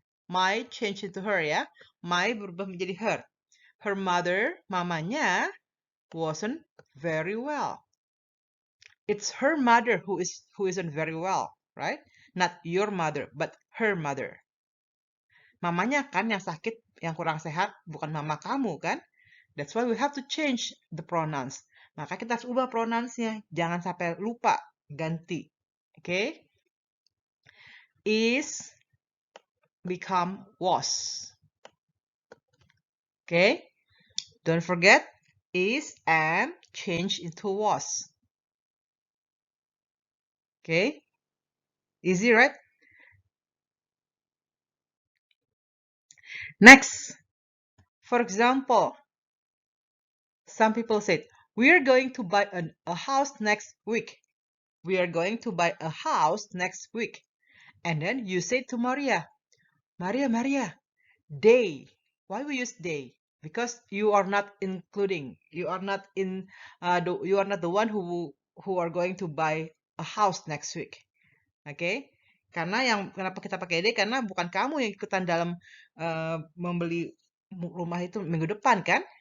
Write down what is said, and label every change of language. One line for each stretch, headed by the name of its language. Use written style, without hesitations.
English: My change into her ya. My
Indonesian: berubah menjadi
English: her. Her mother,
Indonesian: mamanya,
English: wasn't very well. It's her mother who isn't very well, right? Not your mother, but her mother.
Indonesian: Mamanya kan yang sakit, yang kurang sehat, bukan mama kamu kan?
English: That's why we have to change the pronouns.
Indonesian: Maka kita harus ubah pronounsnya. Jangan sampai lupa ganti. Okay?
English: Is become was. Okay? Don't forget is and change into was. Okay? Easy, right? Next. For example, some people said, we are going to buy a house next week. We are going to buy a house next week. And then you say to Maria, Maria, they. Why we use they? Because you are not including. You are not in. You are not the one who are going to buy a house next week.
Indonesian: Okay? Karena kenapa kita pakai they? Karena bukan kamu yang ikutan dalam membeli rumah itu minggu depan kan?